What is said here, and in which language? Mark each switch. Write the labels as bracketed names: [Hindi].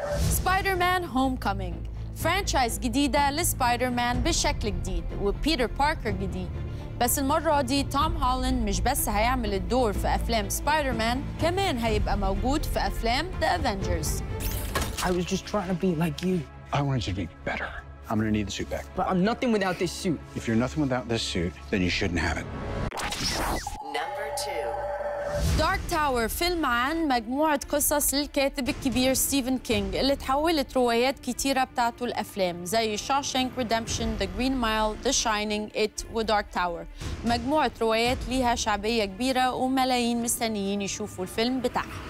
[Arabic] سبايدر مان هوم كومينج، فرانشايز جديدة لسبايدر مان بشكل جديد وبيتر باركر جديد، بس المرة دي توم هولاند مش بس هيعمل الدور في أفلام سبايدر مان، كمان هيبقى موجود في أفلام The Avengers. [English] I was just trying to be like you. I wanted you to be better. I'm gonna need the suit back. But I'm nothing without this suit. If you're nothing without this suit, then you shouldn't have it. Number 2. [Arabic] دارك تاور فيلم عن مجموعة قصص للكاتب الكبير ستيفن كينج اللي تحولت روايات كتيرة بتاعته الأفلام زي شاوشانك ريدمبشن، ذا جرين مايل، ذا شاينينج، إت ودارك تاور. مجموعة روايات ليها شعبية كبيرة وملايين مستنيين يشوفوا الفيلم بتاعها.